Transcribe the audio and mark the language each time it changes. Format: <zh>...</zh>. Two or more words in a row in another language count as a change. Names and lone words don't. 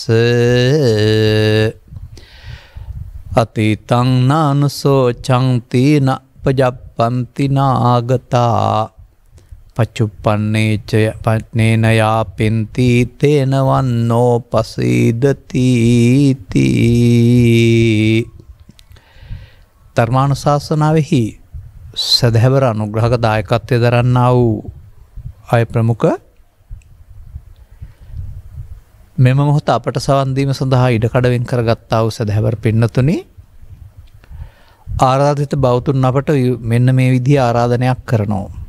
<pi>අතීතං නානුසෝ චංති න පජප්පන්ති නාගතා පච්චුප්පන්නේච පන්නේන යාපෙන්ති තේන වන්නෝ පසීදති</pi> <si>ධර්මානුශාසනාවෙහි සදහැවර අනුග්‍රහක දායකත්වය දරන්නා වූ අය ප්‍රමුඛ මෙම මොහොත අපට සවන් දීම සඳහා ඉඩකඩ වෙන් කරගත්තා වූ සදහැවර පින්නතුනි, ආරාධිත බෞතුන් අපට මෙන්න මේ විදිහ ආරාධනයක් කරනවා.</si>